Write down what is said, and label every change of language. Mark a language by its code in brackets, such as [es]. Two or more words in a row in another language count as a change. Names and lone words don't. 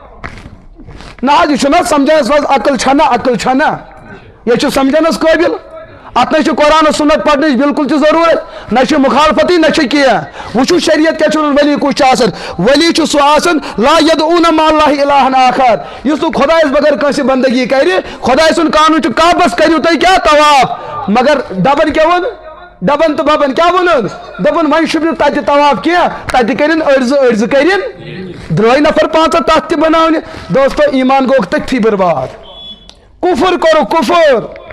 [ks] نہ حظ یہِ چھُنہ سمجھنس منٛز عقل چھنا یہِ چھُ سمجھنس قٲبِل اتھ نہ چھُ قرآن و سنت پرنٕچ بالکل تہِ ضروٗرت نہ چھُ مُخالفتی نہ چھُ کینٛہہ وٕچھو شریعت کیاہ چھُ ونان ولی کُس چھُ آسان ولی چھُ سُہ آسان [ar] لا یدعوٗنَ مع اللہِ الہًا آخر [ks] یُس نہٕ خۄدایس بغٲر کٲنٛسہِ بندگی کرِ خۄداے سُنٛد قانوٗن چھُ کعبس کٔرِو تُہۍ کیاہ طواف مگر ڈبن کیاہ ووٚن ڈبن تہٕ ببن کیاہ ووٚنُن دوٚپُن وۄنۍ چھُنہٕ تتہِ طواف کینٛہہ تتہِ کٔرِنۍ أڑزٕ کٔرِنۍ درٛٲے نفر 5 تتھ تہِ بناونہِ دوستو ایمان گوٚوکھ تٔتھی برباد کُفر کوٚرُکھ کُفر